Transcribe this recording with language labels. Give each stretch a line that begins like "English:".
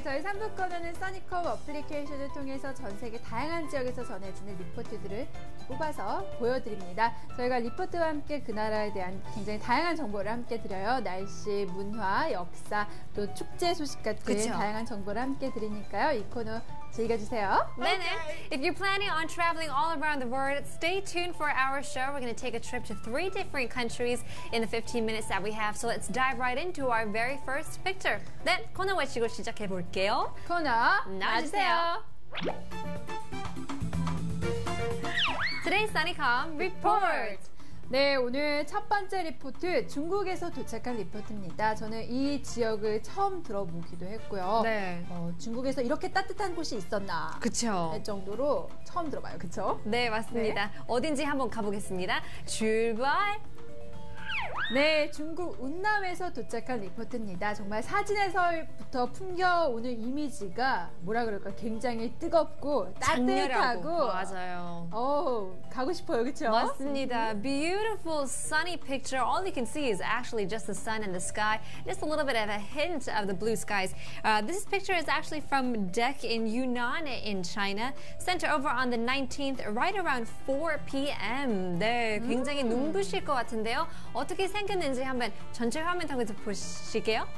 Korean: 3부 코너는 써니컵 어플리케이션을 통해서 전 세계 다양한 지역에서 전해지는 리포트들을 뽑아서 보여드립니다. 저희가 리포트와 함께 그 나라에 대한 굉장히 다양한 정보를 함께 드려요. 날씨, 문화, 역사, 또 축제 소식 같은 그쵸. 다양한 정보를 함께 드리니까요. 이 코너 즐겨주세요. 네네.
English: If you're planning on traveling all around the world, stay tuned for our show. We're going to take a trip to 3 different countries in the 15 minutes that we have. So let's dive right into our very first picture.
Korean: 네, 코너 외치고 시작해 볼게요. 코너 나와주세요.
English: Today's Sunnycom Report.
Korean: 네, 오늘 첫 번째 리포트 중국에서 도착한 리포트입니다. 저는 이 지역을 처음 들어보기도 했고요. 네. 중국에서 이렇게 따뜻한 곳이 있었나 그쵸. 할 정도로 처음 들어봐요. 그쵸? 네, 맞습니다. 어딘지 한번 가보겠습니다. 출발! 네, 중국 운남에서 도착한 리포트입니다. 정말 사진에서부터 풍겨오는 이미지가 뭐라 그럴까 굉장히 뜨겁고 따뜻하고 맞아요. 가고 싶어요. 그렇죠?
English: 맞습니다. Beautiful sunny picture. All you can see is actually just the sun and the sky. Just a little bit of a hint of the blue skies. This picture is actually from Dec in Yunnan in China. Sent over on the 19th right around 4 p.m.
Korean: 네, 굉장히 눈부실 것 같은데요. 어떻게 생겼는지 한번 전체 화면 통해서 보시게요.